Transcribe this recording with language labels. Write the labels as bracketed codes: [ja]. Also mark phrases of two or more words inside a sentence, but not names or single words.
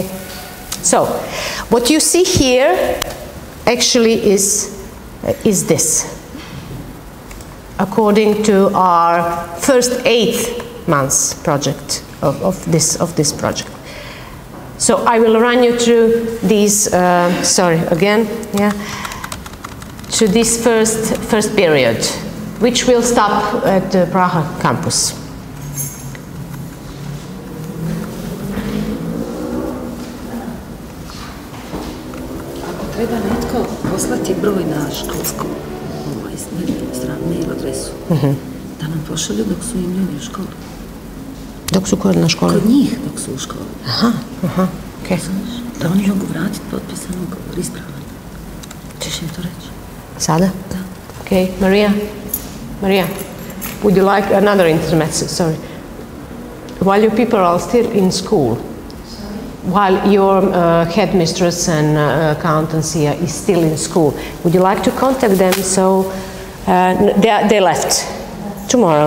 [en] So, what you see here actually is this, according to our first 8 months project of this project. So I will run you through these. Sorry again. Yeah. To this first period, which will stop at the Praha campus. [hr] Treba netko poslati broj na školsku mail adresu, da nam pošalju dok su im ljudi u školi. Dok su kod na školi? Kod njih dok su u školi. Aha, okej. Da oni mogu vratiti potpisan ugovor, ispravan. Češ im to reći? Sada? Da. [en] Okay, Maria, would you like another intermezzo? Sorry. While your people are still in school, while your headmistress and accountancy is still in school, would you like to contact them? So they left tomorrow.